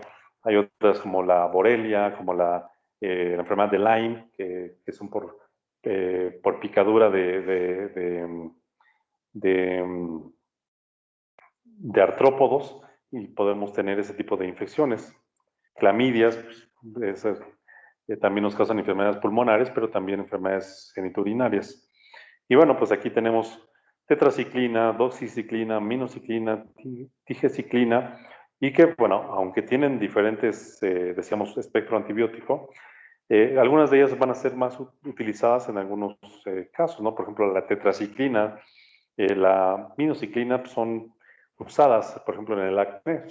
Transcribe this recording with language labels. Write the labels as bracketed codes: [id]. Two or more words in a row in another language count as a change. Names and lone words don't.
[es] Hay otras como la borelia, como la enfermedad de Lyme, que son por picadura de artrópodos y podemos tener ese tipo de infecciones. Clamidias, pues, también nos causan enfermedades pulmonares, pero también enfermedades genitourinarias. Y bueno, pues aquí tenemos tetraciclina, doxiciclina, minociclina, tigeciclina, y que, bueno, aunque tienen diferentes, decíamos, espectro antibiótico, algunas de ellas van a ser más utilizadas en algunos casos, ¿no? Por ejemplo, la tetraciclina, la minociclina pues, son usadas, por ejemplo, en el acné.